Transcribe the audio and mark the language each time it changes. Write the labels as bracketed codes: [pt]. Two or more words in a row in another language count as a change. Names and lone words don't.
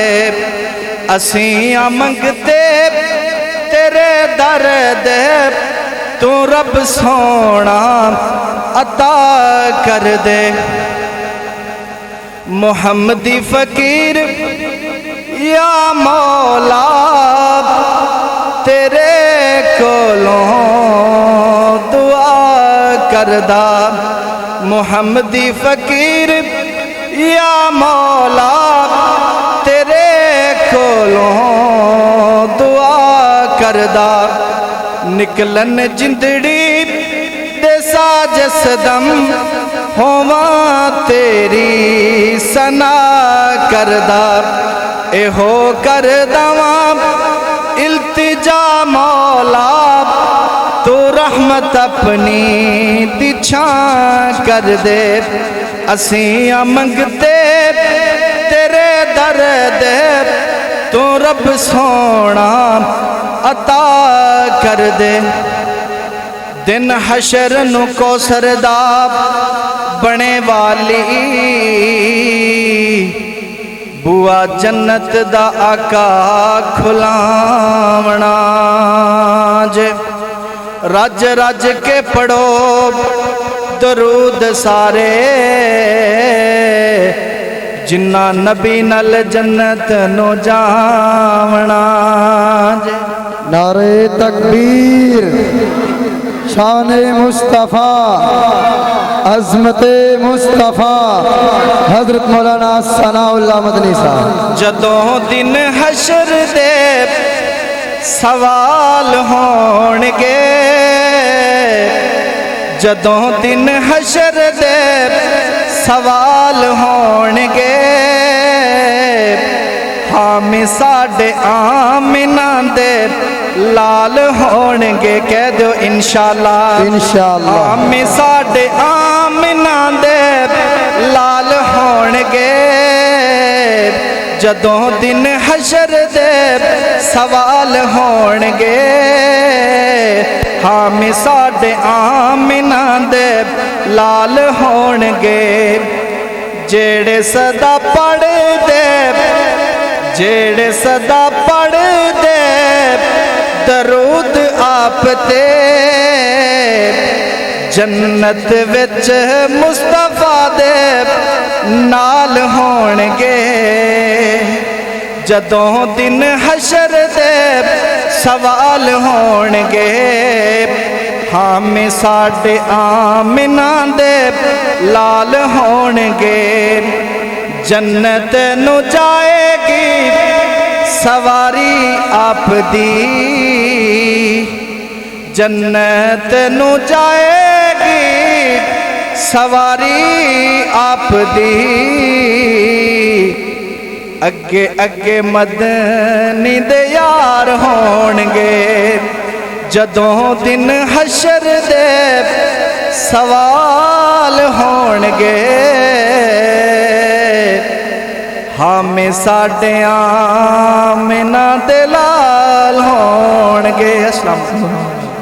[pa] اسیں منگتے تیرے در دے، تو رب سونا عطا کر دے. محمدی فقیر یا مولا، تیرے کولوں دعا کردا محمدی فقیر یا مولا تیرے کولوں دعا کردا نکلن جندڑی دے ساجس دم ہوواں تیری ثنا کردا اے ہو کرداں التجا مولا تو رحمت اپنی دی چھاں کر دے اسیاں منگتے تیرے در دے تو رب سونا عطا کر دے دن حشر نو کوثر دا بنے والی بوا جنت دا آقا کھلاونا جے رج رج کے پڑھو درود سارے جنہ نبی نل جنت نو جاونا جے نعرہ تکبیر شان مصطفیٰ عظمت مصطفیٰ حضرت مولانا ثناء اللہ مدنی صاحب جدوں دن حشر دے سوال ہونگے جدوں دن حشر دے سوال ہونگے حامی ساڈے آمنہ دے لال ہونگے کہہ دو انشاءاللہ انشاءاللہ حامی ساڈے آمنہ دے لال ہونگے جدوں دن حشر دے سوال ہونگے حامی ساڈے آمنہ دے لال ہونگے جیڑے صدا پڑھ دے جیڑے صدا پڑھ دے درود آپ تے جنت وچ مصطفیٰ دے نال ہونگے جدوں دن حشر دے سوال ہونگے حامی ساڈے آمنہ دے لال ہونگے جنت نو جائے گی سواری آپ دی جنت نو جائے گی سواری آپ دی اگے اگے مدنی دے یار ہونگے جدوں دن حشر دے سوال ہونگے حامی ساڈے آمنہ دے لال ہونگے. [ar] السلام علیکم.